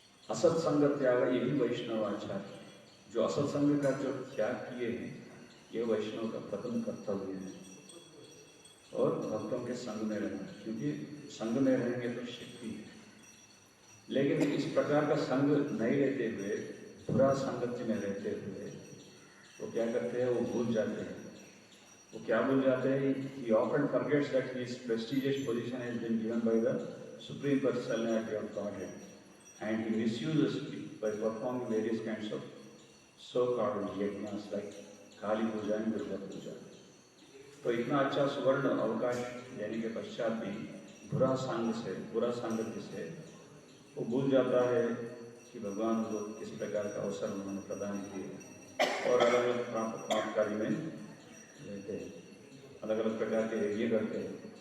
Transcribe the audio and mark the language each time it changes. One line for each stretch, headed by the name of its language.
Hindi: असत्संग त्याग, यही वैष्णव आचार। जो असत्संग का जो त्याग किए हैं ये वैष्णव का प्रथम कर्तव्य है। और भक्तों के संग में रहना, क्योंकि संग में रहेंगे तो शक्ति है। लेकिन इस प्रकार का संग नहीं रहते हुए, बुरा संगति में रहते हुए वो क्या करते हैं? वो भूल जाते हैं। वो क्या भूल जाते हैं?
English: He often forgets that his prestigious position has been given by the Supreme Personality of Godhead, and he misuses it by performing various kinds of so-called yajnas like Kali puja and Durga puja.
Hindi: तो इतना अच्छा सुवर्ण अवकाश देने के पश्चात भी बुरा संग से, बुरा संगति से वो भूल जाता है कि भगवान को किस प्रकार का अवसर उन्होंने प्रदान किए, और अलग अलग पाप कार्य में रहते हैं, अलग अलग प्रकार के यज्ञ करते हैं।